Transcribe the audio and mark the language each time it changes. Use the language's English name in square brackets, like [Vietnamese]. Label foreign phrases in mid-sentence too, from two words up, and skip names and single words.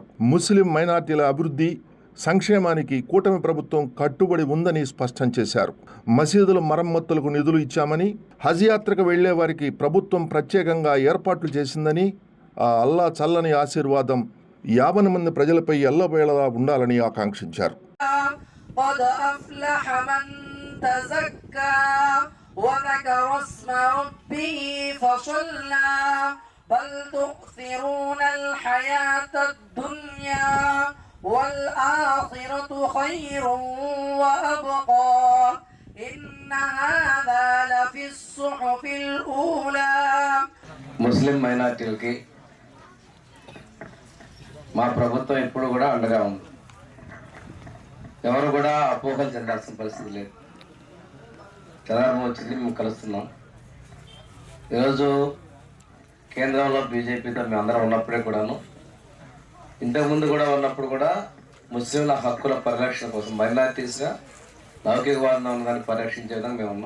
[Telugu] ముస్లిం మైనార్టీల అభివృద్ధి, సంక్షేమానికి కూటమి ప్రభుత్వం కట్టుబడి ఉందని స్పష్టం చేశారు. మసీదుల మరమ్మతులకు నిధులు ఇచ్చామని, హజ్ యాత్రకు వెళ్లే వారికి ప్రభుత్వం ప్రత్యేకంగా ఏర్పాట్లు చేసిందని, ఆ అల్లా చల్లని ఆశీర్వాదం 50 మంది ప్రజలపై ఎల్లవేళలా ఉండాలని ఆకాంక్షించారు. [Arabic] والآخرة خير وأبقى إن هذا لفي الصحف الأولى. [Telugu] ముస్లిం మైనారిటీలకి మా ప్రభుత్వం ఎప్పుడు కూడా అండగా ఉంది. ఎవరు కూడా అపోహలు చెందాల్సిన పరిస్థితి లేదు. తెలంగాణ వచ్చింది, మేము కలుస్తున్నాం. ఈరోజు కేంద్రంలో బీజేపీతో మేము అందరం ఉన్నప్పుడే కూడాను, ఇంతకుముందు కూడా ఉన్నప్పుడు కూడా ముస్లింల హక్కుల పరిరక్షణ కోసం మైనారిటీస్గా లౌకికవాదంలో ఉన్నదాన్ని పరిరక్షించే విధంగా మేము ఉన్నాం.